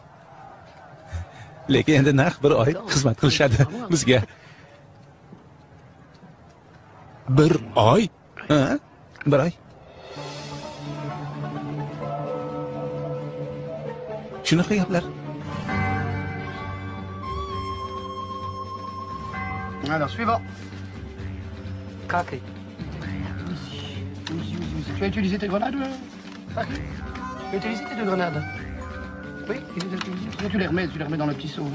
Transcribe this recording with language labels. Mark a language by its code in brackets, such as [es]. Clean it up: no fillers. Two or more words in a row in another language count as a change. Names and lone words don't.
[uz] Lekin endi naq bir oy xizmat qilishadi bizga. Bir oy? Ha? Bir oy. Shunaqa gaplar. [fr] Alors, suivant. Kaki. Tu as utilisé tes grenades, Kaki? Tu as utilisé tes 2 grenades? Oui, tu les remets dans le petit seau.